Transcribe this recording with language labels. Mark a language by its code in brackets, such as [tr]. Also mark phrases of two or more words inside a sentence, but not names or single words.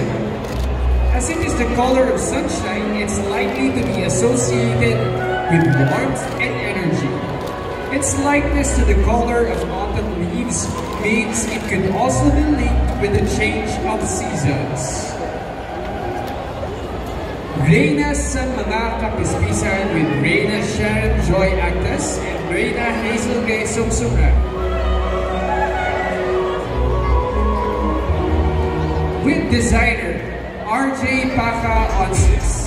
[en] As it is the color of sunshine, it's likely to be associated with warmth and energy. Its likeness to the color of autumn leaves means it could also be linked with the change of seasons. Reyna sa mga kapispisan with Reyna Sharon Joy Actas and Reyna Hazel Grace Sumsumra. With designer RJ Paca Onsis.